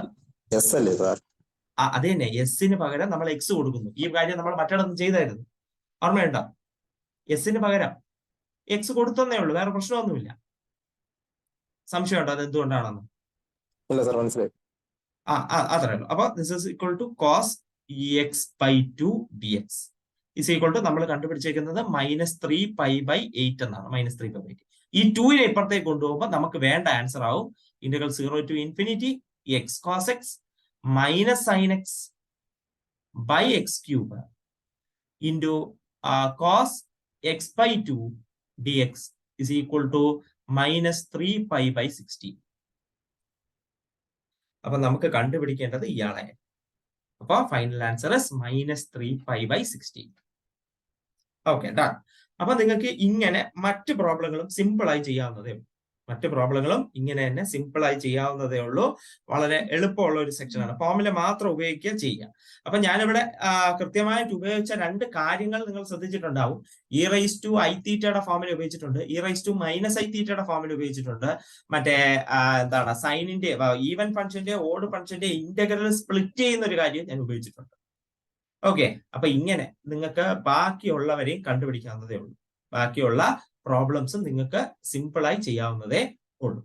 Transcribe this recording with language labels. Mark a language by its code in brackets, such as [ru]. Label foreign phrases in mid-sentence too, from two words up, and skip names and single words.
[ml] അത് തന്നെ, എസിന് പകരം നമ്മൾ എക്സ് കൊടുക്കുന്നു. ഈ കാര്യം നമ്മൾ മറ്റൊന്നും ചെയ്തായിരുന്നു, ഓർമ്മയുണ്ടോ? എസിന് പകരം എക്സ് കൊടുത്തന്നേ ഉള്ളൂ, വേറെ പ്രശ്നമൊന്നുമില്ല. സംശയമുണ്ടോ അത് എന്തുകൊണ്ടാണെന്ന്? അത്രേ ഉള്ളൂ. അപ്പൊ [en] this is equal to cos x/2 dx is equal to [ml] നമ്മൾ കണ്ടുപിടിച്ചേക്കുന്നത് -3π/8 എന്നാണ്. -3π/8. ഈ 2നെ ഇപ്പുറത്തേക്ക് കൊണ്ടുപോകുമ്പോൾ നമുക്ക് വേണ്ട ആൻസർ ആവും [en] integral 0 to ∞ x cos x minus sin x by x cube into cos x/2 dx is equal to -3π/16. [ml] അപ്പൊ നമുക്ക് കണ്ടുപിടിക്കേണ്ടത് ഇയാളെ. അപ്പൊ [en] final answer is -3π/16. okay, done. [ml] അപ്പൊ നിങ്ങൾക്ക് ഇങ്ങനെ മറ്റ് പ്രോബ്ലങ്ങളും സിമ്പിൾ ആയി ചെയ്യാവുന്നതേ ഉള്ളൂ. മറ്റ് പ്രോബ്ലങ്ങളും ഇങ്ങനെ തന്നെ സിമ്പിൾ ആയി ചെയ്യാവുന്നതേ ഉള്ളൂ. വളരെ എളുപ്പമുള്ള ഒരു സെക്ഷനാണ്. ഫോർമുല മാത്രം ഉപയോഗിക്കുക ചെയ്യുക. അപ്പൊ ഞാനിവിടെ കൃത്യമായിട്ട് ഉപയോഗിച്ച 2 കാര്യങ്ങൾ നിങ്ങൾ ശ്രദ്ധിച്ചിട്ടുണ്ടാവും. e⁻i⁻ ഫോർമുല ഉപയോഗിച്ചിട്ടുണ്ട്, e⁻−i⁻ ഫോർമുല ഉപയോഗിച്ചിട്ടുണ്ട്. മറ്റേ എന്താണ് സൈനിന്റെ ഈവൻ ഫംഗ്ഷന്റെ ഓഡ് ഫംഗ്ഷന്റെ [en] integral split [ml] ചെയ്യുന്ന ഒരു കാര്യം ഞാൻ ഉപയോഗിച്ചിട്ടുണ്ട്. ഓക്കെ, അപ്പൊ ഇങ്ങനെ നിങ്ങൾക്ക് ബാക്കിയുള്ളവരെയും കണ്ടുപിടിക്കാവുന്നതേ ഉള്ളൂ. ബാക്കിയുള്ള പ്രോബ്ലംസും നിങ്ങൾക്ക് സിമ്പിളായി ചെയ്യാവുന്നതേ ഉള്ളൂ.